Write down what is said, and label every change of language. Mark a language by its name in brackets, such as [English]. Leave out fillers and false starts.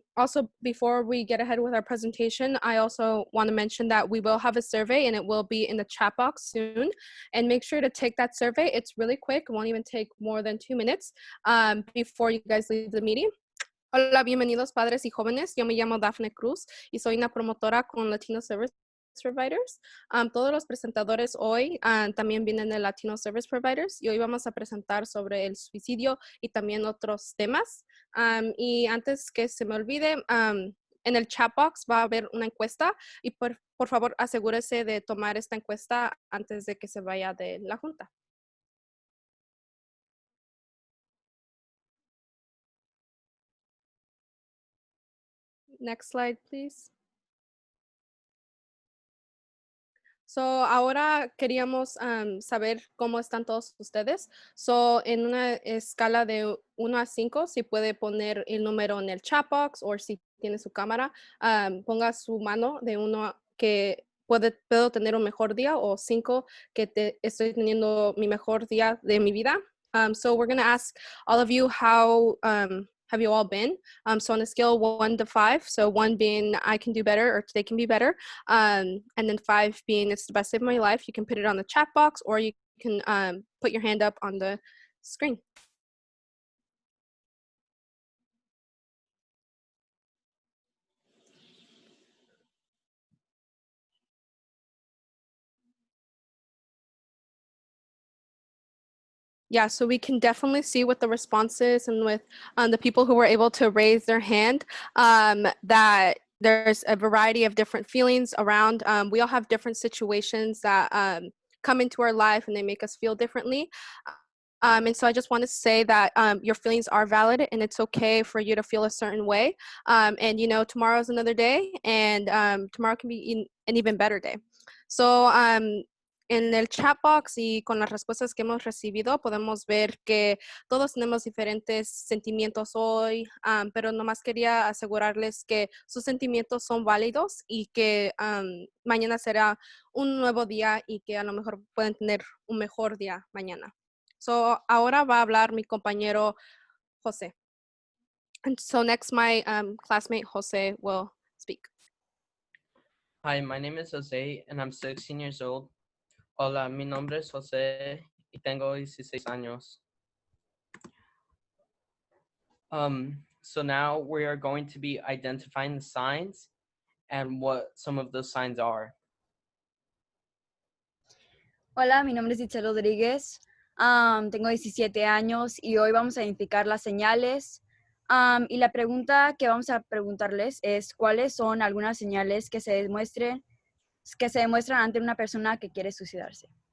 [English] Also, before we get ahead with our presentation, I also want to mention that we will have a survey and it will be in the chat box soon. And make sure to take that survey. It's really quick. It won't even take more than 2 minutes before you guys leave the meeting. [Spanish] Hola, bienvenidos padres y jóvenes. Yo me llamo Dafne Cruz y soy una promotora con Latino Service Providers. Todos los presentadores hoy también vienen de Latino Service Providers y hoy vamos a presentar sobre el suicidio y también otros temas. Y antes que se me olvide, en el chat box va a haber una encuesta y por favor asegúrese de tomar esta encuesta antes de que se vaya de la junta. [English] Next slide, please. [Spanish] So, ahora queríamos saber cómo están todos ustedes. So, en una escala de 1 a 5, si puede poner el número en el chat box o si tiene su cámara, ponga su mano de 1 que puedo tener un mejor día o 5 que estoy teniendo mi mejor día de mi vida. [English] So, we're going to ask all of you how have you all been? So on a scale of 1 to 5, so 1 being I can do better or today can be better, and then 5 being it's the best day of my life, you can put it on the chat box or you can put your hand up on the screen. Yeah, so we can definitely see with the responses and with the people who were able to raise their hand that there's a variety of different feelings around. We all have different situations that come into our life and they make us feel differently. And so I just want to say that your feelings are valid and it's okay for you to feel a certain way. And, you know, tomorrow's another day and tomorrow can be an even better day. [Spanish] So en el chat box y con las respuestas que hemos recibido podemos ver que todos tenemos diferentes sentimientos hoy, pero nomás quería asegurarles que sus sentimientos son válidos y que mañana será un nuevo día y que a lo mejor pueden tener un mejor día mañana. So, ahora va a hablar mi compañero José. [English] And so next my classmate José will speak. Hi, my name is Jose and I'm 16 years old. [Spanish] Hola, mi nombre es José y tengo 16 años. [English] So now we are going to be identifying the signs and what some of those signs are. [Spanish] Hola, mi nombre es Itzel Rodríguez, tengo 17 años y hoy vamos a identificar las señales. Y la pregunta que vamos a preguntarles es ¿cuáles son algunas señales que se demuestran ante una persona que quiere suicidarse?